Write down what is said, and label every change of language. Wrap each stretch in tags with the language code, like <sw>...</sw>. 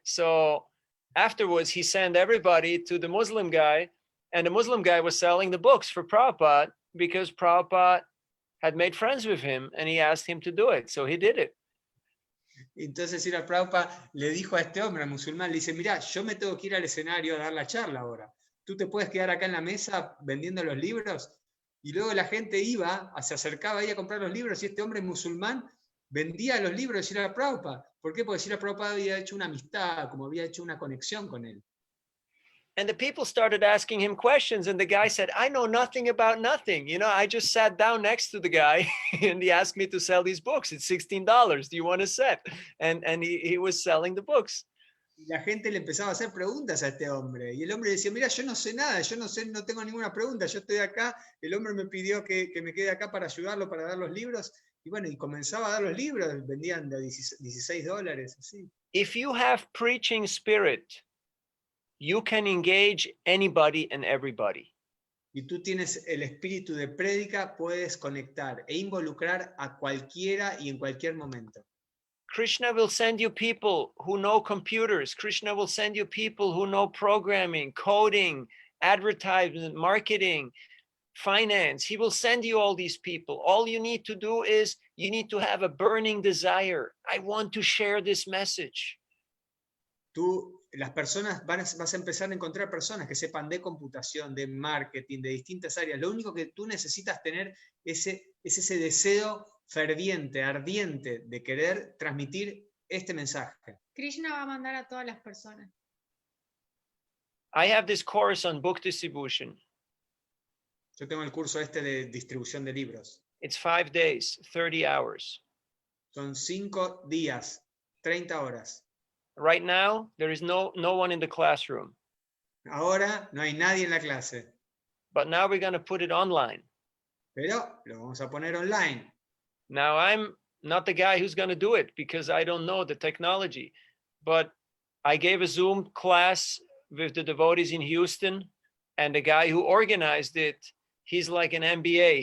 <en>So afterwards, he sent everybody to the Muslim guy, and the Muslim guy was selling the books for Prabhupada because Prabhupada had made friends with him, and he asked him to do it. So he did it.</en> <es>Entonces Srila Prabhupada le dijo a este hombre, al musulmán, le dice, mira, yo me tengo que ir al escenario a dar la charla ahora. ¿Tú te puedes quedar acá en la mesa vendiendo los libros? Y luego la gente iba, se acercaba ahí a comprar los libros, y este hombre musulmán vendía los libros de Srila Prabhupada. ¿Por qué? Porque Srila Prabhupada había hecho una amistad, como había hecho una conexión con él.</es> <en>And the people started asking him questions, and the guy said, I know nothing about nothing. You know, I just sat down next to the guy and he asked me to sell these books. It's $16. Do you want a set? And he was selling the books.</en> <es>Y la gente le empezaba a hacer preguntas a este hombre. Y el hombre decía, mira, yo no sé nada, yo no sé, no tengo ninguna pregunta, yo estoy acá. El hombre me pidió que me quede acá para ayudarlo, para dar los libros. Y bueno, y comenzaba a dar los libros, vendían de $16, así.</es> <en>If you have preaching spirit, you can engage anybody and everybody.</en> <es>Y tú tienes el espíritu de prédica, puedes conectar e involucrar a cualquiera y en cualquier momento.</es> <en>Krishna will send you people who know computers. Krishna will send you people who know programming, coding, advertisement, marketing, finance. He will send you all these people. All you need to do is you need to have a burning desire. I want to share this message.</en> <es>Las personas vas a empezar a encontrar personas que sepan de computación, de marketing, de distintas áreas. Lo único que tú necesitas tener es ese deseo ferviente, ardiente de querer transmitir este mensaje. Krishna va a mandar a todas las personas.</es> <en>I have this course on book distribution.</en> <es>Yo tengo el curso de distribución de libros.</es> <en>It's 5 days, 30 hours.</en> <es>Son 5 días, 30 horas.</es> <en>Right now, there is no one in the classroom.</en> <es>Ahora no hay nadie en la clase.</es> <en>But now we're going to put it online.</en> <es>Pero lo vamos a poner online.</es> <en>Now, I'm not the guy who's going to do it because I don't know the technology. But I gave a Zoom class with the devotees in Houston, and the guy who organized it, he's like an MBA.</en>